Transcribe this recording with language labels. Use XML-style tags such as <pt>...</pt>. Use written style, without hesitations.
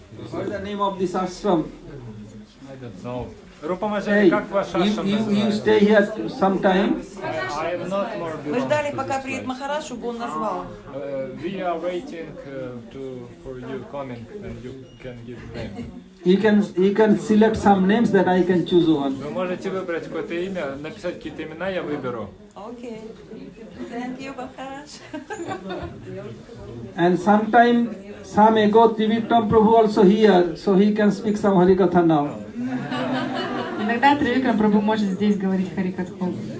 <en>What is the name of this ashram? I don't know. Hey, you stay here sometime.</en> <ru>Мы ждали, пока приедет Махарадж, чтобы он назвал.</ru> <en>We are waiting for you coming and you can give name. You can select some names that I can choose one.</en> <ru>Вы можете выбрать какое-то имя, написать какие-то имена, я выберу.</ru> <en>Okay. Thank you, Maharaj. And some ago, Trivikram Prabhu also here, so he can speak some Harikatha now.</en> <ru>Иногда Тривикрам Прабху может здесь говорить Харикатху.</ru>